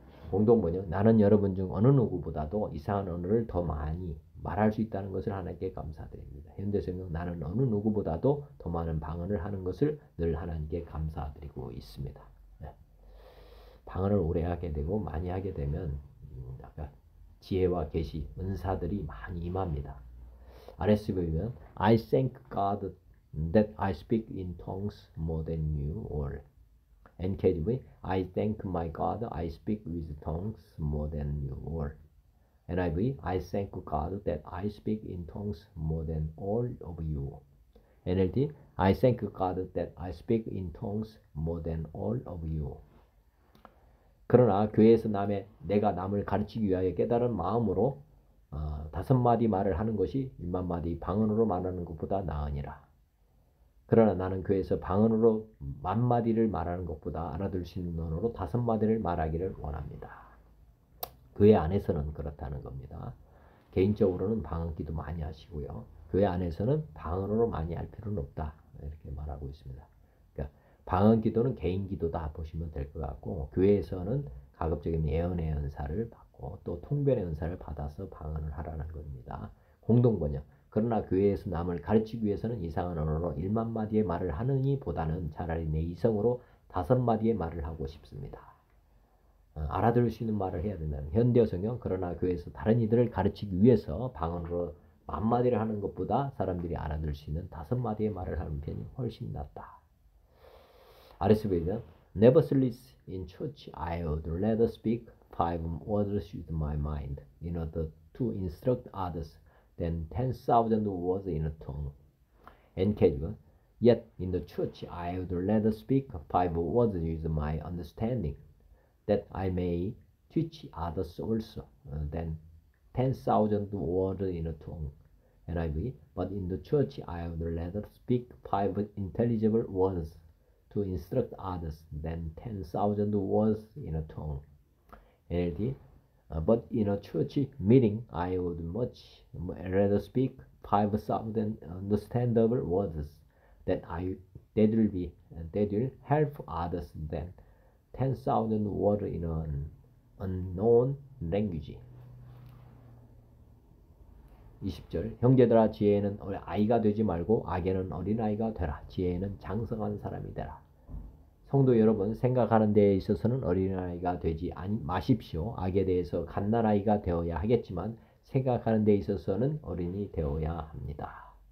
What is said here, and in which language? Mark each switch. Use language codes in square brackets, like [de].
[ko] 공동번역, 나는 여러분 중 어느 누구보다도 이상한 언어를 더 많이 말할 수 있다는 것을 하나님께 감사드립니다. 현대성경, 나는 어느 누구보다도 더 많은 방언을 하는 것을 늘 하나님께 감사드리고 있습니다. 방언을 오래 하게 되고 많이 하게 되면 지혜와 계시, 은사들이 많이 임합니다. 아래서 보면 [en] I thank God that I speak in tongues more than you all. NKJV, I thank my God I speak with tongues more than you all. NIV, I thank God that I speak in tongues more than all of you. NLT, I thank God that I speak in tongues more than all of you. [ko] 그러나 교회에서 내가 남을 가르치기 위하여 깨달은 마음으로 5마디 말을 하는 것이 1만마디 방언으로 말하는 것보다 나으니라. 그러나 나는 교회에서 방언으로 10,000마디를 말하는 것보다 알아들 수 있는 언어로 5마디를 말하기를 원합니다. 교회 안에서는 그렇다는 겁니다. 개인적으로는 방언기도 많이 하시고요. 교회 안에서는 방언으로 많이 할 필요는 없다. 이렇게 말하고 있습니다. 그러니까 방언기도는 개인기도다 보시면 될 것 같고, 교회에서는 가급적이면 예언의 은사를 받고 또 통변의 은사를 받아서 방언을 하라는 겁니다. 공동번역, 그러나 교회에서 남을 가르치기 위해서는 이상한 언어로 10,000마디의 말을 하느니 보다는 차라리 내 이성으로 5마디의 말을 하고 싶습니다. 알아들을 수 있는 말을 해야 된다는 현대어 성경, 그러나 교회에서 다른 이들을 가르치기 위해서 방언으로 10,000마디를 하는 것보다 사람들이 알아들을 수 있는 5마디의 말을 하는 편이 훨씬 낫다. 아래서 보면 [en] Nevertheless, in church I would rather speak 5 words with my mind in order to instruct others than 10,000 words in a tongue. NKJV, yet in the church I would rather speak 5 words with my understanding, that I may teach others also, than 10,000 words in a tongue. NIV, but in the church I would rather speak 5 intelligible words to instruct others than 10,000 words in a tongue. NLT, but in a church meeting I would much rather speak 5,000 understandable words that will help others than 10,000 words in an unknown language. [ko] 20절, 형제들아 지혜에는 아이가 되지 말고 악에는 어린아이가 되라. 지혜에는 장성한 사람이 되라. 성도 여러분, 생각하는 데에 있어서는 어린아이가 되지 마십시오. 악에 대해서 갓난아이가 되어야 하겠지만 생각하는 데에 있어서는 어린이 되어야 합니다.